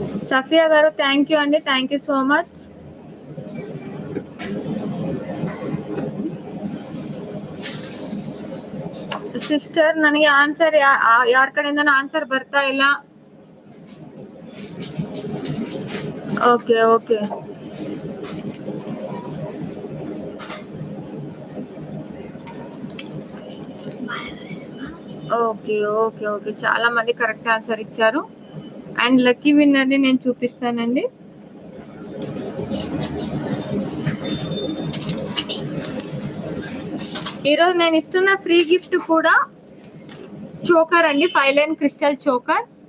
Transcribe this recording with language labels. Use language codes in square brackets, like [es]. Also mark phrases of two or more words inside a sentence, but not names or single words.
[en] Safiya garu thank you andi, thank you so much. [kn] ಸಿಸ್ಟರ್ ನನಗೆ ಆನ್ಸರ್ ಯಾರ ಕಡೆಯಿಂದ ಆನ್ಸರ್ ಬರ್ತಾ ಇಲ್ಲ. [en] okay okay okay okay okay [te] చాలా మంది [en] correct answer [te] ఇచ్చారు. అండ్ [en] lucky winnerni [te] నేను చూపిస్తానండి. ఈరోజు నేను ఇస్తున్న [en] free gift [te] కూడా చోకర్ అండి, [en] 5 line crystal choker.